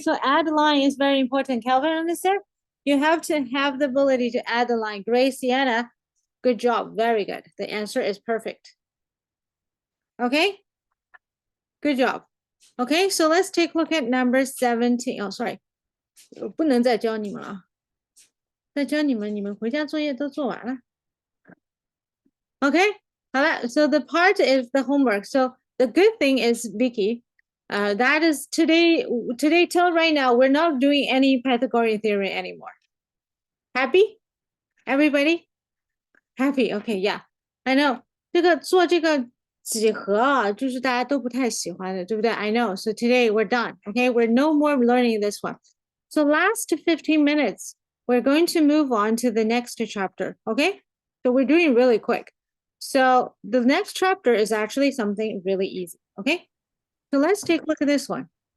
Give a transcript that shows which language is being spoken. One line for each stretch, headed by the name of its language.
English: So add line is very important. Calvin, understand? You have to have the ability to add the line. Grace, Sienna, good job. Very good. The answer is perfect. Okay? Good job. Okay, so let's take a look at number 17. Oh, sorry.
Chinese: 我不能再教你们了。再教你们，你们回家作业都做完了。
English: Okay? So the part is the homework. So the good thing is, Vicky, that is today till right now, we're not doing any Pythagorean theorem anymore. Happy? Everybody? Happy? Okay, yeah. I know.
Chinese: 做这个几何啊，就是大家都不太喜欢的，对不对?
English: I know. So today we're done. Okay, we're no more learning this one. So last 15 minutes, we're going to move on to the next chapter. Okay? So we're doing really quick. So the next chapter is actually something really easy, okay? So let's take a look at this one.